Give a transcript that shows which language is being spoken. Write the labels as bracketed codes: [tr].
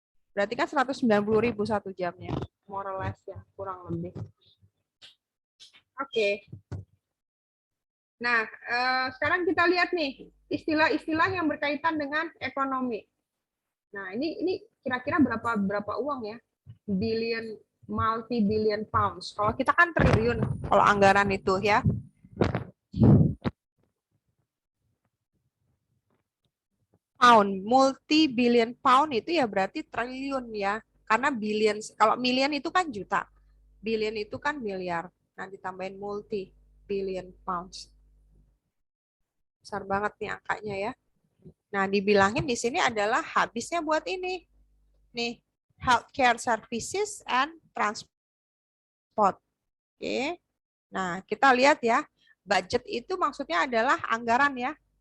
[id] Berarti kan 190.000 satu jamnya. [en] More or less [id] ya, kurang lebih. Oke. Nah, sekarang kita lihat nih istilah-istilah yang berkaitan dengan ekonomi. Nah, ini kira-kira berapa uang ya? [en] Billion, multi-billion pounds. [id] Kalau kita kan triliun kalau anggaran itu ya. Pound, multi-billion pound itu ya berarti triliun ya. Karena billion, kalau million itu kan juta. Billion itu kan miliar. Nah, ditambahin multi-billion pounds. Besar banget nih angkanya ya. Nah, dibilangin di sini adalah habisnya buat ini. Nih, [en] healthcare services and transport. [id] Oke. Nah, kita lihat ya. Budget itu maksudnya adalah anggaran ya.